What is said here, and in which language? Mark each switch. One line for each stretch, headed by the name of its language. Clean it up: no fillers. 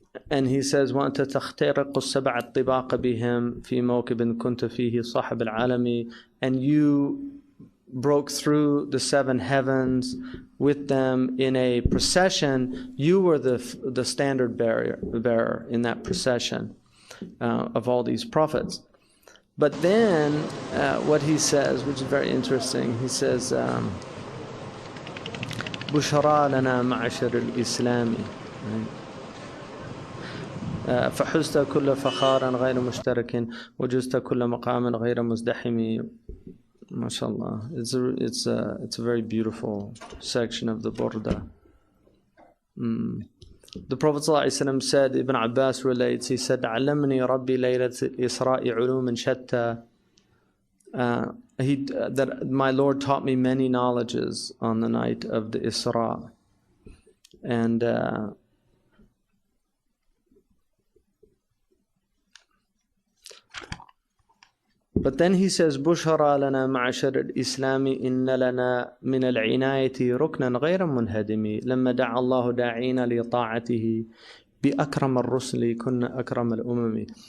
English: And he says,
Arabic: وَأَنْتَ تَخْتَرِقُ السَّبْعَ الطِّبَاقَ بِهِمْ فِي مَوْكِبٍ كُنْتَ فِيهِ صَاحِبَ الْعَالَمِ.
English: And you broke through the 7 heavens with them in a procession. You were the standard bearer in that procession of all these prophets. But then what he says,
Arabic: which is very interesting, he says, بُشْرَى لَنَا مَعْشَرِ الْإِسْلَامِ فحزت كل فخار غير مشترك وجزت كل مقام غير مزدحم. MashaAllah.
English: It's a very beautiful section of the Burda. The Prophet ﷺ said, Ibn Abbas relates, he said,
Arabic: علمني ربي ليلة الإسراء علوم شتى.
English: That my Lord taught me many knowledges on the night of the Isra. And but then he says,
Arabic: بُشْرَى لَنَا مَعْشَرَ الْإِسْلَامِ إِنَّ لَنَا مِنَ الْعِنَايَةِ رُكْنًا غَيْرَ مُنْهَدِمِ لَمَّا دَعَى اللَّهُ دَاعِينَ لِطَاعَتِهِ بِأَكْرَمَ الرُّسُلِ كُنَّ أَكْرَمَ الْأُمَمِ.